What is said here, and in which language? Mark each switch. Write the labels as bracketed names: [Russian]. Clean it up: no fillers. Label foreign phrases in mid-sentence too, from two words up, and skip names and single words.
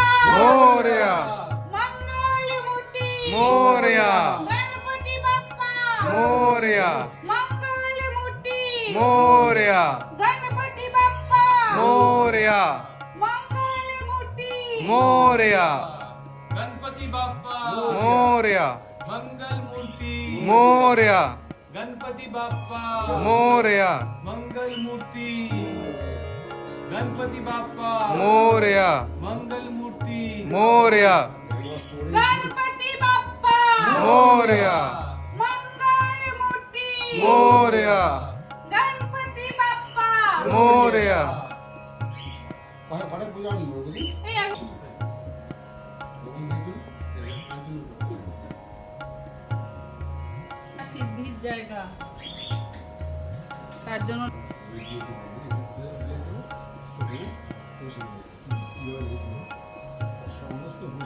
[Marathi] মোরয়া মঙ্গলমূর্তি মোরয়া गणपति बाप्पा মোরয়া মঙ্গলমূর্তি মোরয়া गणपति बाप्पा মোরয়া মঙ্গলমূর্তি মোরয়া गणपति बाप्पा मोरया मंगल मूर्ति मोरया गणपति बाप्पा मोरया मंगल मूर्ति गणपति बाप्पा मोरया मंगल मूर्ति मोरया गणपति बाप्पा मोरया मङ्गलमूर्ति मोरया गणपति बाप्पा मोरया [Bangla] ঘরে পূজা নিব বুঝলি এই আমি সিদ্ধির জায়গা তার জন্য সমস্ত